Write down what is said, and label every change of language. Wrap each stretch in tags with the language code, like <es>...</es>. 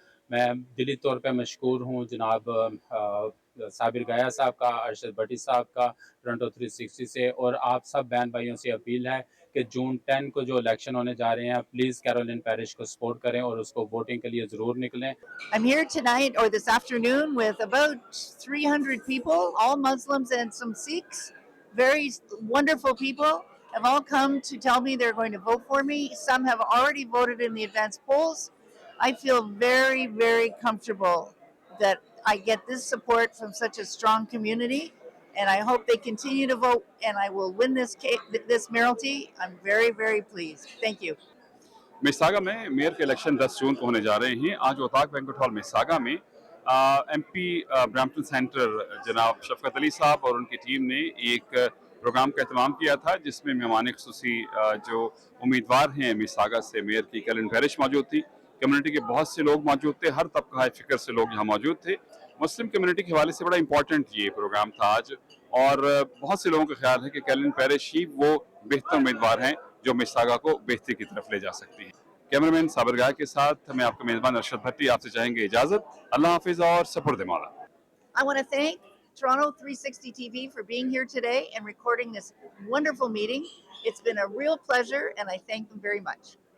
<hi>मैं दिली तौर पे मशकूर हूँ जनाब साबिर गाया साहब का, अरशद भट्टी साहब का टोरंटो 360 से, और आप सब बहन भाइयों से अपील है कि जून 10 को जो इलेक्शन होने जा रहे हैं, प्लीज़ कैरोलिन पैरिश को सपोर्ट करें और उसको वोटिंग के लिए ज़रूर निकलें।</hi> <en>I'm here tonight or this afternoon with about 300 people, all Muslims and some Sikhs. Very wonderful people have all come to tell me they're going to vote for me. Some have already voted in the advanced polls. I feel very, very comfortable that I get this support from such a strong community, and I hope they continue to vote and I will win this mayoralty. I'm very, very pleased. Thank you.</en> <hi>मिसागा में mayor के election 10 जून को होने जा रहे हैं। आज औताक banquet hall मिसागा में MP Brampton centre जनाब शफ़क़त अली साहब और उनकी टीम ने एक प्रोग्राम का एहतमाम किया था, जिसमें मेहमान ख़ुसूसी जो उम्मीदवार हैं मिसागा से मेयर की कैरोलिन पैरिश मौजूद थी। कम्युनिटी के बहुत से लोग मौजूद थे, हर तबका फ़िक्र से लोग यहाँ मौजूद थे। मुस्लिम कम्युनिटी के हवाले से बड़ा इंपॉर्टेंट ये प्रोग्राम था आज, और बहुत से लोगों का ख्याल है कि कैरोलिन पैरिश ही वो बेहतर उम्मीदवार हैं जो मिसागा को बेहतरी की तरफ ले जा सकती हैं। कैमरामैन साबिर गाय के साथ मैं आपका मेज़बान अरशद भट्टी आपसे चाहेंगे इजाज़त। अल्लाह हाफिज़ और सपुर्द मौला।</hi> <en>I want to thank Toronto 360 TV for being here today and recording this wonderful meeting. It's been a real pleasure, and I thank them very much.</en>